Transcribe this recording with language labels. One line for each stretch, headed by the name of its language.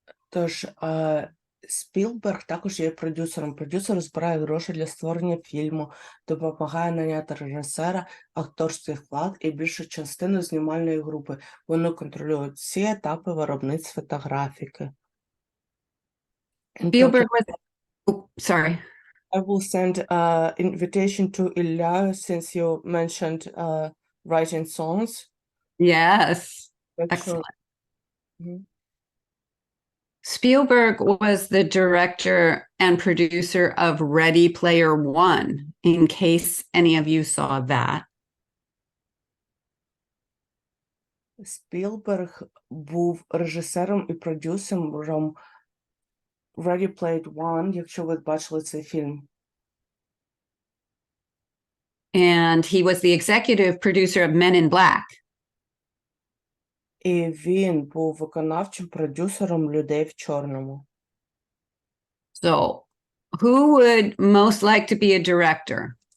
Ukrainian: Тож Спілберг також є продюсером. Продюсер збирає гроші для створення фільму, допомагає наняти режисера, акторський вклад і більшу частину знімальної групи. Вони контролюють всі етапи виробництва та графіки.
English: Spielberg was, oh, sorry. I will send invitation to Ilya since you mentioned writing songs. Yes. Excellent. Excellent. Mhm. Spielberg was the director and producer of Ready Player One, in case any of you saw that.
Ukrainian: Спілберг був режисером і продюсером Ready Player One, якщо ви бачили цей фільм.
English: And he was the executive producer of Men in Black.
Ukrainian: І він був виконавчим продюсером «Людей в чорному».
English: So, who would most like to be a director?